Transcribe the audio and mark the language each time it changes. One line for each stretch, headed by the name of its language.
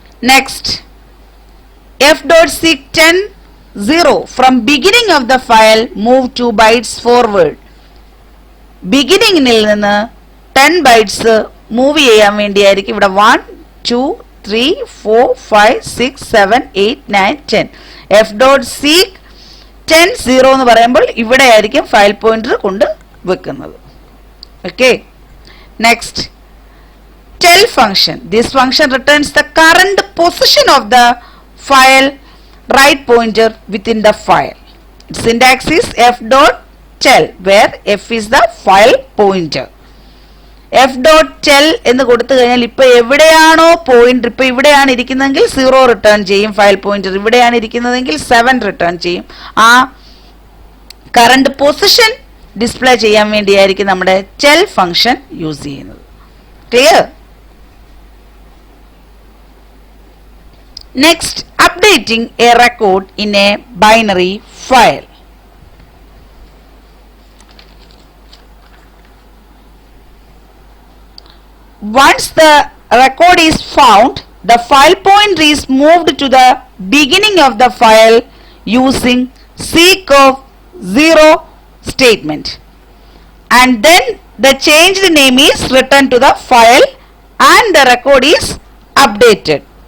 English: Next, f.seek 10 0 from beginning of the file move 2 bytes forward.
Malayalam: ബിഗിനിങ്ങിൽ നിന്ന് 10 bytes move ചെയ്യാൻ വേണ്ടിയായിരിക്കും ഇവിടെ 1 2 3 4 5 6 7 8 9 10. f.seek 10 0 എന്ന് പറയുമ്പോൾ ഇവിടെ ആയിരിക്കും ഫയൽ പോയിന്റർ കൊണ്ട് വെക്കുന്നത്.
English: Okay, next, tell function. This function returns the current position of the file right pointer within the file. Its syntax is f.tell, where f is the file pointer.
Malayalam: f.tell എന്ന് കൊടുത്തു കഴിഞ്ഞാൽ ഇപ്പൊ എവിടെയാണോ pointer, ഇപ്പൊ ഇവിടെയാണ് ഇരിക്കുന്നതെങ്കിൽ 0 return ചെയ്യും file pointer, ഇവിടെയാണ് ഇരിക്കുന്നതെങ്കിൽ 7 return ചെയ്യും. ആ കറണ്ട് പൊസിഷൻ ഡിസ്പ്ലേ ചെയ്യാൻ വേണ്ടിയായിരിക്കും നമ്മുടെ tell ഫംഗ്ഷൻ യൂസ് ചെയ്യുന്നത്. Clear?
English: Next, updating a record in a binary file. Once the record is found, the file pointer is moved to the beginning of the file using seek of 0 statement, and then the changed name is written to the file and the record is updated.